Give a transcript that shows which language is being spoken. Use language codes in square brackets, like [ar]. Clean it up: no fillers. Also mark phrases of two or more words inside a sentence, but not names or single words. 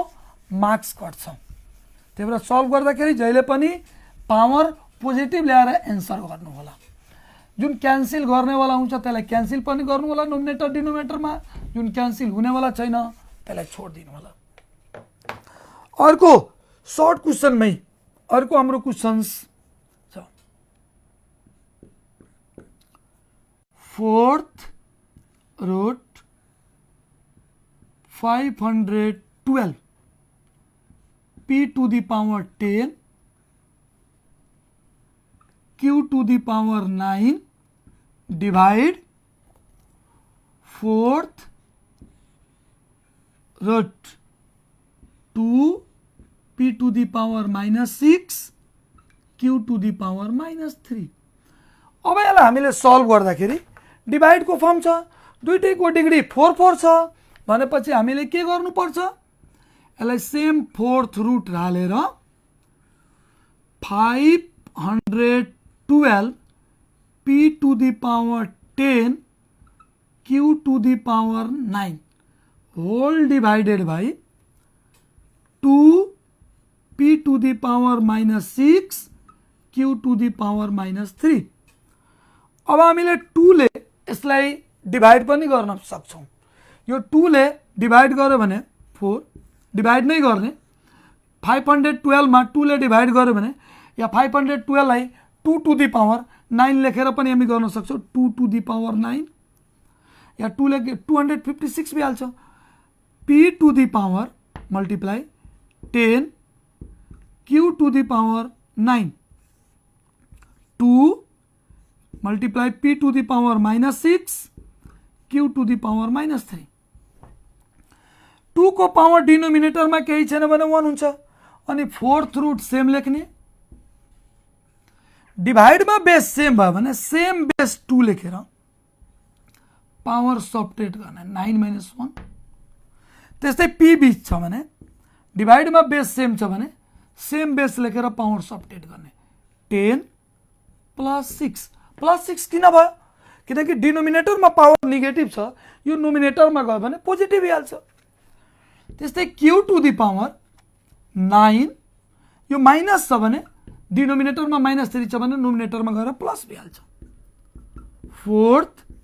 [ne] मार्क्स कट्छ त्यही भएर सल्भ गर्दाखेरि जहिले पनि [en] power positive [ne] ल्याएर एन्सर गर्नु होला जुन क्यान्सल गर्नेवाला हुन्छ त्यसलाई क्यान्सल पनि गर्नु होला [en] numerator denominator [ne] जुन क्यान्सल हुनेवाला छैन त्यसलाई छोड्दिनु होला अर्को [en] short question [ne] अर्को हाम्रो क्वेशन्स छ [en] 4th root 512 p to the power 10 q to the power 9 divide 4th root 2 p to the power -6 q to the power -3 [ne] अब यसलाई हामीले सल्भ गर्दाखेरि डिभाइड को फर्म छ दुईटैको डिग्री 4 4 छ भनेपछि हामीले के गर्नु पर्छ यसलाई [en] same 4th root [ne] हालेर [en] 512 p to the power 10 q to the power 9 whole divided by 2 p to the power -6 q to the power -3 [ne] अब हामीले [en] 2 [ne] ले यसलाई डिभाइड पनि गर्न सक्छौं यो 2 ले डिभाइड गर्यो भने 4 डिभाइड नै गर्ने 512 मा 2 ले डिभाइड गर्यो भने या 512 लाई 2 [en] to the power [ne] 9 लेखेर पनि हामी गर्न सक्छौं 2 [en] to the power [ne] 9 या 2 ले 256 भी हाल्छ p [en] to the power multiply [ne] 10 q [en] to the power [ne] 9 [en] 2 multiply p to the power -6 q to the power -3 2 को power denominator में [ne] केही छैन भने 1 हुन्छ अनि [en] 4th root same लेख्ने [ne] डिवाइड में [en] base same [ne] भयो भने [en] same base [ne] 2 लेखेर [en] power subtract [ne] गर्ने 9 - 1 त्यस्तै p बीच छ भने डिवाइड में [en] base same [ne] छ भने [en] same base [ne] लेखेर [en] power subtract [ne] गर्ने 10 + 6 +6 किन भयो किनकि डिनोमिनेटर में [en] power negative [ne] छ यो नोमिनेटर में गयो भने पोजिटिभ भइहाल्छ त्यस्तै q [en] to the power [ne] 9 यो माइनस छ भने डिनोमिनेटर में -3 छ भने नोमिनेटर में गएर प्लस भइहाल्छ 4th